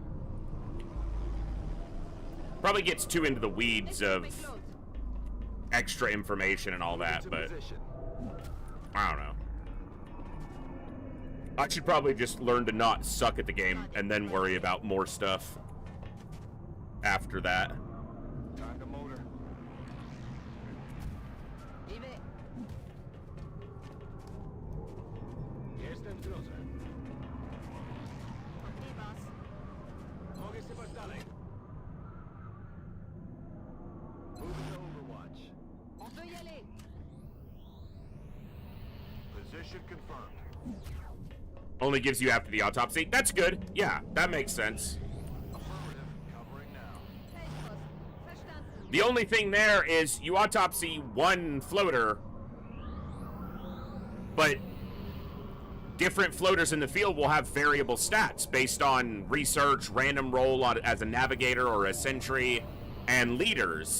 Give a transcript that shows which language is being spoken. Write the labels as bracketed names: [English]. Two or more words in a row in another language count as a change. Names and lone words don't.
[English] Probably gets too into the weeds of extra information and all that, but I don't know. I should probably just learn to not suck at the game and then worry about more stuff. after that. Time to motor. [Polish] Jestem w drodze. [English] Okay, boss. [Polish] Mogę sypać dalej. [English] Moving to Overwatch. [French] On peut y aller. [English] Position confirmed. Only gives you after the autopsy. That's good. Yeah, that makes sense. Affirmative. Covering now. [German] Feldpost. Verstanden. [English] The only thing there is you autopsy one floater, but different floaters in the field will have variable stats based on research, random roll as a navigator or a sentry, and leaders.